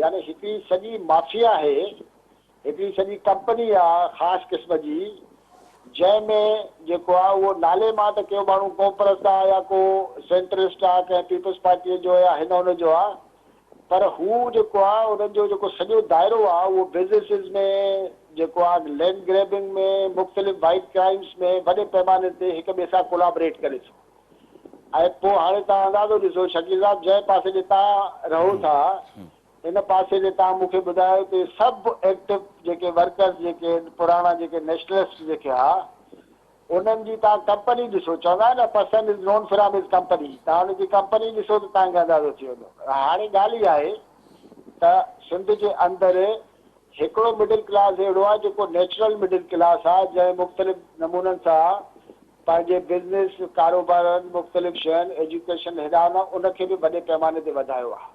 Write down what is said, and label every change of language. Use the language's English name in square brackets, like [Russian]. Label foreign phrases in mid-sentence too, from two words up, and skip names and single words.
[Sindhi] यानी हिकिड़ी सॼी माफ़िया आहे, हिकिड़ी सॼी कंपनी आहे ख़ासि क़िस्म जी, जंहिंमें जेको आहे उहो नाले मां त को माण्हू क़ौम परस्त आहे या को सेंट्रिस्ट आहे कंहिं पीपल्स पार्टीअ जो या हिन हुन जो आहे, पर हू जेको आहे उन्हनि जो जेको सॼो दाइरो आहे उहो बिज़नेसिस में जेको आहे [English] land grabbing [Sindhi] में, मुख़्तलिफ़ [English] white crimes [Sindhi] में वॾे पैमाने ते हिक ॿिए सां कोलाबरेट करे थो। ऐं पोइ हाणे तव्हां अंदाज़ो ॾिसो शकील साहब, जंहिं पासे ते तव्हां रहो था इन पासे ते तव्हां मूंखे ॿुधायो त सभु एक्टिव जेके वर्कर्स जेके पुराणा जेके नेशनलिस्ट जेके आहे उन्हनि जी तव्हां कंपनी ॾिसो, चवंदा आहिनि न [English] person is known from his company, [Sindhi] तव्हां हुनजी कंपनी ॾिसो त तव्हांखे अंदाज़ो थी वेंदो। हाणे ॻाल्हि इहा आहे त सिंध जे अंदरि हिकिड़ो [English] middle class [Sindhi] अहिड़ो आहे जेको [English] natural middle class [Sindhi] आहे, जंहिं मुख़्तलिफ़ नमूननि सां पंहिंजे बिज़नेस कारोबारनि मुख़्तलिफ़ शयुनि एजुकेशन हेॾां न उनखे बि वॾे पैमाने ते वधायो आहे।